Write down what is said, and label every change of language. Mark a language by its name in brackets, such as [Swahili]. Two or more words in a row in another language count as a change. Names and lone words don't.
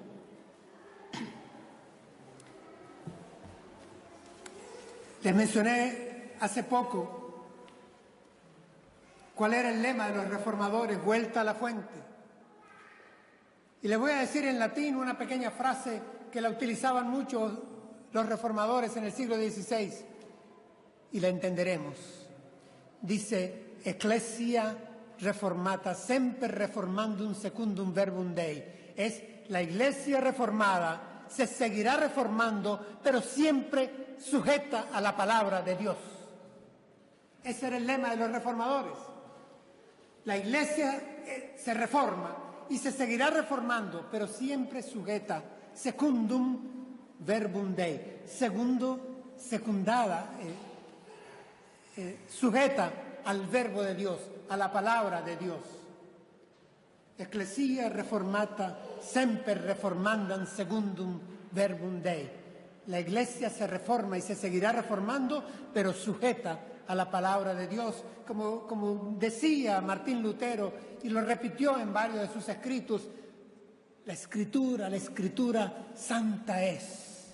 [Spanish] Les mencioné hace poco cuál era el lema de los reformadores, vuelta a la fuente. Y les voy a decir en latín una pequeña frase que la utilizaban mucho los reformadores en el siglo XVI, y la entenderemos. Dice, [Latin] Ecclesia reformata semper reformandum secundum verbum Dei. [Spanish] Es la iglesia reformada, se seguirá reformando, pero siempre sujeta a la palabra de Dios. Ese era el lema de los reformadores. La Iglesia se reforma y se seguirá reformando, pero siempre sujeta, [Latin] secundum verbum Dei, [Spanish] sujeta al verbo de Dios, a la palabra de Dios. [Latin] Ecclesia reformata semper reformandam secundum verbum Dei. [Spanish] La Iglesia se reforma y se seguirá reformando, pero sujeta a la palabra de Dios, como decía Martín Lutero y lo repitió en varios de sus escritos: la Escritura santa es.